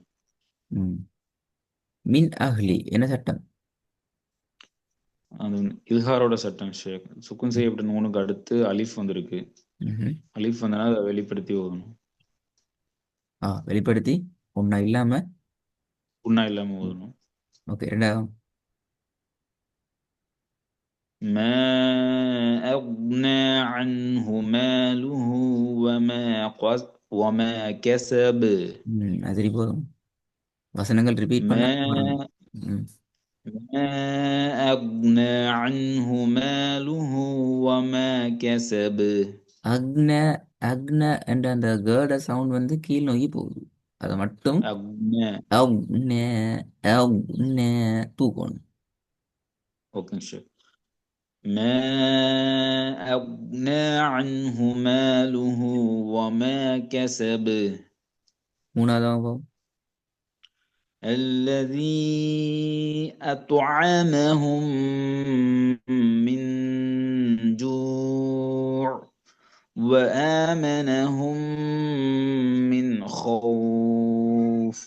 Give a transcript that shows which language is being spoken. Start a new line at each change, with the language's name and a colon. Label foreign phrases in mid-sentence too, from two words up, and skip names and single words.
Tamil: ம்.
Arabic: من أهلي
Tamil: என்ன சட்டம்? அது இல்ஹாரோட சட்டம் ஷேக். சுக்குன் செய்யப்பட்ட நூனுக்கு அடுத்து அலிஃப் வந்திருக்கு. ம்ஹும். அலிஃப் வந்தனா அதை வெளிப்படுத்தி ஓதணும். வெளிப்படுத்தி உண்ணா இல்லாம. புண்ணா இல்லாம ஓதணும். ஓகே, ரெண்டாவது.
Arabic: ما أغنى عنه ماله وما كسب.
Tamil: அது போதும். வசனங்கள் ரிப்பீட் பண்ண வரணும்.
Arabic: ما
Tamil: ம்.
Arabic: ما أغنى عنه ماله وما كسب.
Tamil: அக்ன அக்ன என்ற அந்த கேர்ட சவுண்ட் வந்து கீழ் நோக்கி போகுது. அதை மட்டும்
Arabic: أغنى.
Tamil: அக்ன அக்ன தூக்கணும்.
Arabic: اوكي شيء. ما أغنى عنه ماله وما كسب.
Tamil: மூணாவது.
Arabic: الذي أطعمهم من جوع وآمنهم من خوف.